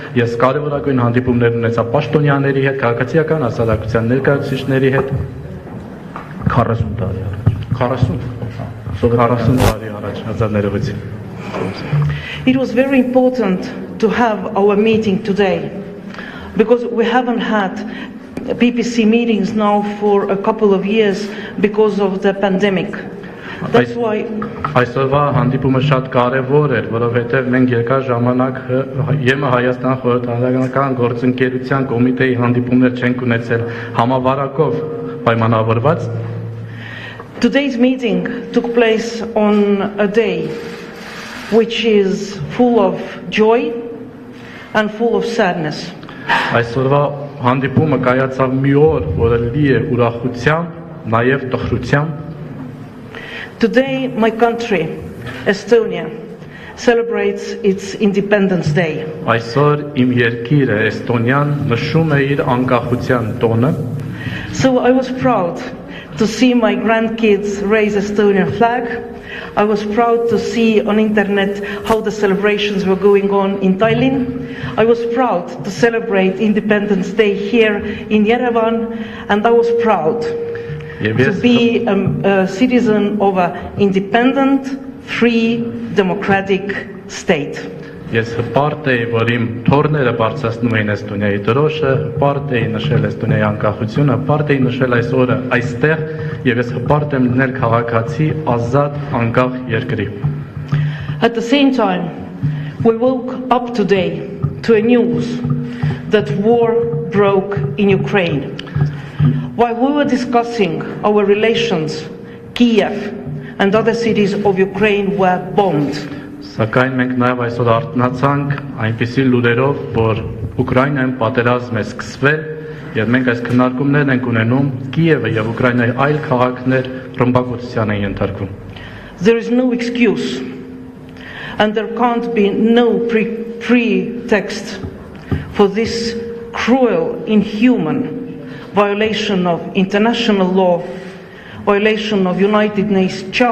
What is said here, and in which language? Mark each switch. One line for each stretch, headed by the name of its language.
Armenian: Ես կարևորագույն հանդիպումներ ունեցա պաշտոնյաների հետ, քաղաքացիական հասարակության ներկայացուցիչների հետ 40 տարի առաջ. 40 տարի առաջ, հազարներովից.
English: It was very important to have our meeting today because we haven't had PPC meetings now for a couple of years because of the pandemic. That's why
Armenian: Այսօրվա հանդիպումը շատ կարևոր էր, որովհետև մենք երկար ժամանակ ԵՄ-Հայաստան խորհրդարանական գործընկերության կոմիտեի հանդիպումներ չենք ունեցել համավարակով պայմանավորված.
English: Today's meeting took place on a day which is full of joy and full of sadness.
Armenian: Այսօրվա հանդիպումը կայացավ մի օր, որը լի է ուրախությամբ, նաև տխրությամբ.
English: Today my country, Estonia, celebrates its Independence Day.
Armenian: Այսօր իմ երկիրը Էստոնիան նշում է իր անկախության տոնը.
English: So I was proud to see my grandkids raise Estonian flag. I was proud to see on internet how the celebrations were going on in Tallinn. I was proud to celebrate Independence Day here in Yerevan, and I was proud to be a citizen of an independent, free, democratic state.
Armenian: Ես հպարտ էի, որ իմ թորները բարձրացնում էին Էստոնիայի դրոշը, հպարտ էի նշել Էստոնիայի անկախությունը, հպարտ էի նշել այս օրը այստեղ, եւ ես հպարտ եմ լինել քաղաքացի ազատ անկախ երկրի.
English: At the same time, we woke up today to a news that war broke in Ukraine. While we were discussing our relations, Kiev and other cities of Ukraine were bombed.
Armenian: Սակայն մենք նաև այսօր արթնացանք այնպիսի լուրերով, որ Ուկրաինայում պատերազմ է սկսվել եւ մենք այս քննարկումներն ենք ունենում Կիևը եւ Ուկրաինայի այլ քաղաքներ ռմբակոծության են ենթարկվում։
English: There is no excuse and there can't be no pretext for this cruel, inhuman violation of international law, violation of United Nations